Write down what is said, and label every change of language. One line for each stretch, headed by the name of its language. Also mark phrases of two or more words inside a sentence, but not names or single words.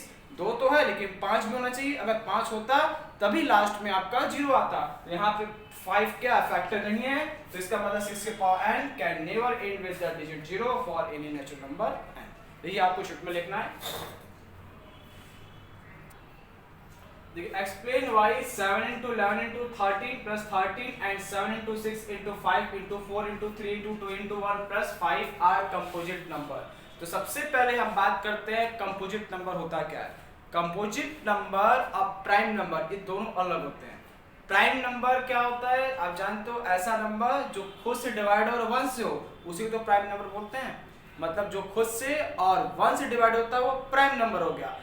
Hindi: 2 तो है लेकिन 5 भी होना चाहिए, अगर 5 होता तभी लास्ट में आपका 0 आता। तो यहाँ पे 5 क्या फैक्टर नहीं है, तो इसका मतलब
English: 6 के power n can never end with the digit 0 for any natural number n।
Hindi: ये आपको शीट में लिखना है।
English: explain why 7 into 11 into 13 plus 13 and 7 into 6 into 5 into 4 into 3 into 2 into 1 plus 5 are composite number.
Hindi: तो सबसे पहले हम बात करते हैं
English: composite number
Hindi: होता क्या है।
English: composite number
Hindi: और
English: prime number,
Hindi: ये दोनों अलग होते हैं।
English: prime number
Hindi: क्या होता है आप जानते हो, ऐसा नंबर जो खुद से डिवाइड और 1 से हो उसी को तो
English: prime number
Hindi: बोलते हैं। मतलब जो खुद से और 1 से डिवाइड होता है वो
English: prime number
Hindi: हो गया।